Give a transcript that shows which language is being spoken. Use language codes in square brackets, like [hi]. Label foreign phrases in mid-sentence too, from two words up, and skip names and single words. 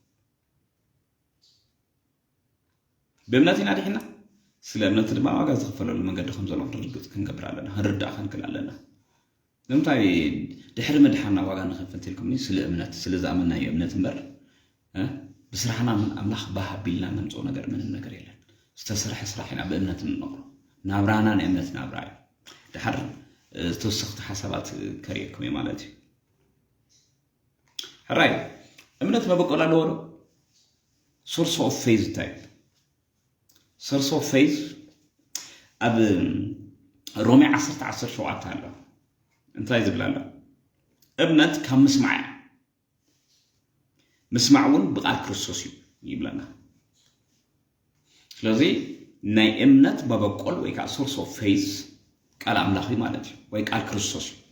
[ti] በእምነት ኢና ድሕና ስለ እምነት ድማ ዋጋ ዝከፈለሉ መንገዲ ከም ዘሎ ርግጽ ክንገብር ኣለና ክንርዳእ ክንክል ኣለና ንምንታይ ድሕሪ መድሓና ዋጋ ንኸፍል ትልኩም ስለ እምነት ስለ ዝኣመናዮ እምነት እምበር ብስራሕና ኣምላኽ ባህ ኣቢልና መንጾ ነገር ምንም ነገር የለን ዝተሰርሐ ስራሕ ኢና በእምነት እንነብሮ ናብራና ናይ እምነት ናብራ እዩ ድሓር ዝተወሰኽቲ ሓሳባት ከሪአኩም ማለት እዩ ሕራይ እምነት መበቆል ኣለዎ ዶ [en] source of faith type source of faith [ti] ኣብ ሮሜ 10:17 ኣሎ እንታይ ዝብል ኣሎ እምነት ካብ ምስማዕ ምስማዕውን ብቃል ክርስቶስ ይብለና ስለዚህ ናይ እምነት በበቆል ወይ ከዓ [en] source of faith [ti] ቃል አምላኽ ማለት እዩ ወይ ቃል ክርስቶስ